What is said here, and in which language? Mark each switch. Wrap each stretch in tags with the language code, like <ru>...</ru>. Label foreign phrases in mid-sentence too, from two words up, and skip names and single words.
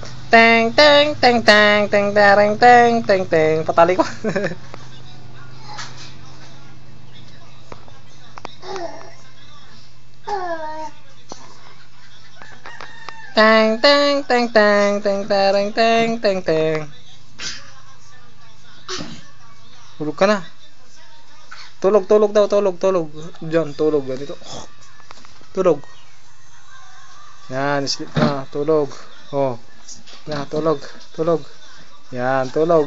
<tl>Teng teng teng teng teng teng teng teng teng. Patali ko. Teng teng teng teng teng teng teng teng teng. Tulog ka na. Tulog daw, tulog. Diyan, tulog ganito. Tulog. Yan, sleep na, tulog. Oh. Na, tulog. Yan, tulog.</tl>